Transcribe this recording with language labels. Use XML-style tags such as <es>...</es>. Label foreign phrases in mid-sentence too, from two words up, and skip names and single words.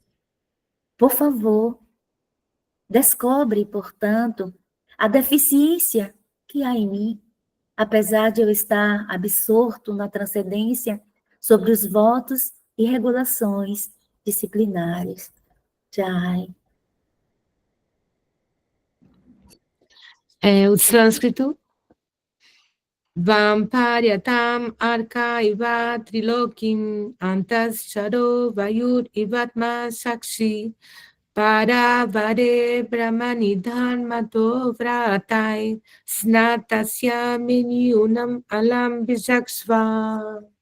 <pt>Por favor, descobre, portanto, a deficiência que há em mim, apesar de eu estar absorto na transcendência sobre os votos e regulações disciplinares. Jai. O sânscrito.</pt> <sa>Vamparyatam arka iva trilokim antascharo vayur ivatma sakshi paravare brahmanidhan mato vratai snatasya minyunam alam bijaksva.</sa>